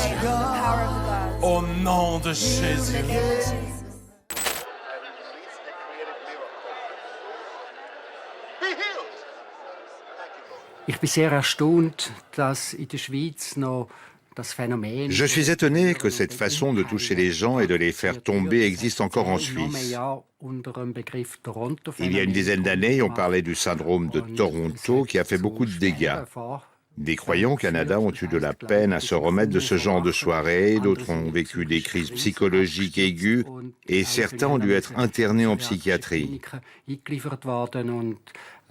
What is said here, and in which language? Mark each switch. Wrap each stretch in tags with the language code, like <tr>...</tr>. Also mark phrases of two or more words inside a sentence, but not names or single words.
<fr>die Dieu.</fr> <en>in the power of God.</en> <fr>Au nom de</fr> <en>In</en> <fr>Jésus.</fr> <en>the name of Jesus.</en> <de>Ich bin sehr erstaunt, dass in der Schweiz noch das Phänomen.</de> <fr>Je suis étonné que cette façon de toucher les gens et de les faire tomber existe encore en Suisse. Il y a une dizaine d'années, on parlait du syndrome de Toronto qui a fait beaucoup de dégâts. Des croyants au Canada ont eu de la peine à se remettre de ce genre de soirée, d'autres ont vécu des crises psychologiques aiguës et certains ont dû être internés en psychiatrie.</fr>